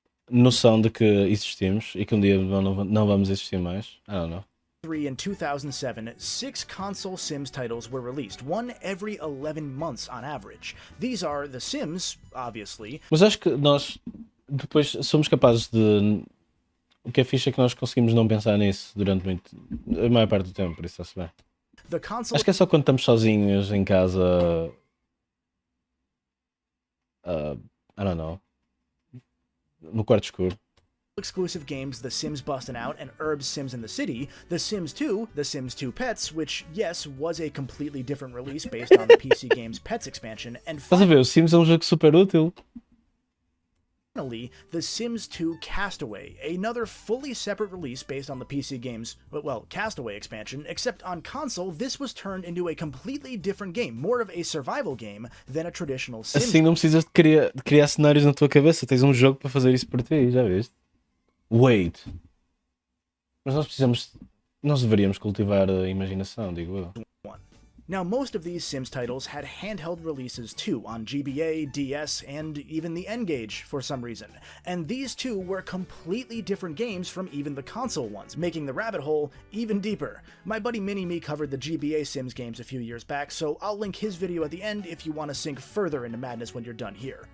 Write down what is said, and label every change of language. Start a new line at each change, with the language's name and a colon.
Portuguese: noção de que existimos e que um dia não vamos existir mais.
English: I don't know. In 2007, 6 console Sims titles were released, one every 11 months on average. These are The Sims, obviously.
Portuguese: Mas acho que nós depois somos capazes de. O que é fixe é que nós conseguimos não pensar nisso durante a maior parte do tempo, por isso está-se bem. Acho que é só quando estamos sozinhos em casa.
English: I don't know.
Portuguese: No quarto escuro.
English: Exclusive games The Sims Bustin' Out and eeerr's Sims in the City, The Sims 2, The Sims 2 Pets, which, yes, was a completely different release based on the PC game's Pets expansion, and
Portuguese: Estás a ver, o Sims é um jogo super útil.
English: finally, The Sims 2 Castaway, another fully separate release based on the PC game's, well, Castaway expansion, except on console, this was turned into a completely different game, more of a survival game than a traditional Sims.
Portuguese: Assim não precisas de criar cenários na tua cabeça, tens um jogo para fazer isso por ti, já viste? Wait. Mas nós deveríamos cultivar a imaginação, digo eu.
English: Now, most of these Sims titles had handheld releases too, on GBA, DS, and even the N-Gage for some reason, and these two were completely different games from even the console ones, making the rabbit hole even deeper. My buddy Mini-Me covered the GBA Sims games a few years back, so I'll link his video at the end if you want to sink further into madness when you're done here.